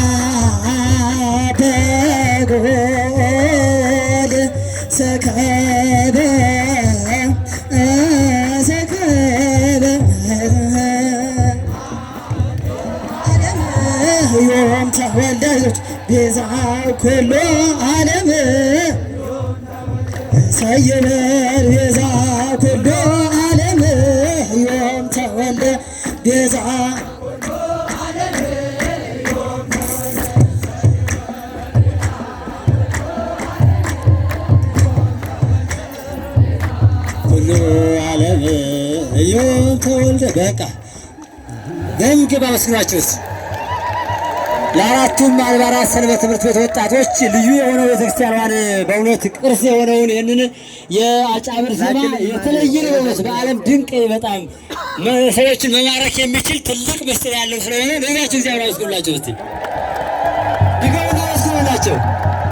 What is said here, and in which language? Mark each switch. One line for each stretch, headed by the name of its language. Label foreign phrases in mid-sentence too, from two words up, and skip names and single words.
Geez: በጎል ሰከበ ሰከበ ዮም ተወልደ ቤዛ ኩሉ ዓለም ሰይበል ቤዛ ኩሉ ዓለም ዮም ተወልደ ቤዛ ኩሉ ዓለም ዮም ተወልደ።
Amharic: በቃ በምግብ አመስግናችሁስ ለአራቱም አድባራት ሰንበት ትምህርት ቤት ወጣቶች ልዩ የሆነው ቤተክርስቲያኗን በእውነት ቅርስ የሆነውን ይህንን የአጫብር ዜማ የተለየ በእውነት በዓለም ድንቅ በጣም ሰዎችን መማረክ የሚችል ትልቅ ምስጢር ያለው ስለሆነ ነቢያችን እዚያ አመስግኑላቸው። እስቲ ድገሙና አመስግኑላቸው።